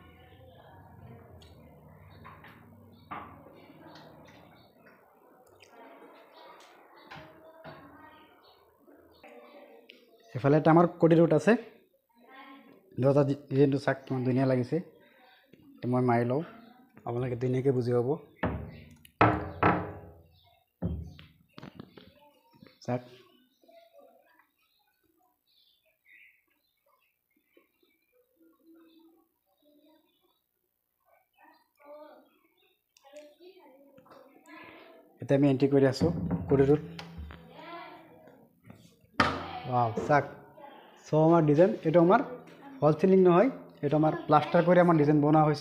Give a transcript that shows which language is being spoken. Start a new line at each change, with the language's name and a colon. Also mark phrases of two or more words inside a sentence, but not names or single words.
Assamese: এফালে এটা আমার করিডোর আছে। দরজা ডিজাইনটো চাক কিমান ধুনীয়া লাগিছে। মই মাৰি লওঁ আপোনালোকে ধুনীয়াকৈ বুজি পাব। চাক এতিয়া আমি এন্ট্রি কৰি আছো করিডোর। ওয়াও চাক সো আমার ডিজাইন এটা আমার
English: false ceiling
Assamese: নহয়, এটা আমার প্লাস্টার করে আমার ডিজাইন বনোৱা হৈছে।